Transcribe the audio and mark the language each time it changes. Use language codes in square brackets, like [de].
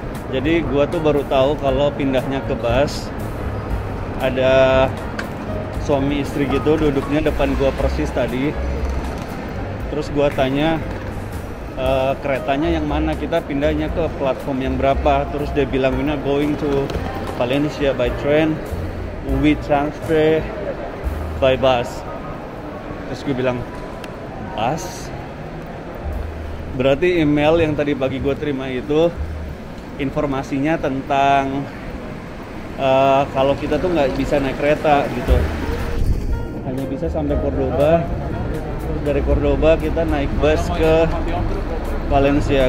[id] Jadi gua tuh baru tahu kalau pindahnya ke bus ada suami istri gitu duduknya depan gua persis tadi. Terus gua tanya keretanya yang mana, kita pindahnya ke platform yang berapa. Terus dia bilang [en] we are going to Valencia by train, we transfer by bus. [id] Terus gue bilang bus? Berarti email yang tadi pagi gue terima itu informasinya tentang kalau kita tuh nggak bisa naik kereta gitu, hanya bisa sampai Cordoba. Dari Cordoba kita naik bus ke Valencia.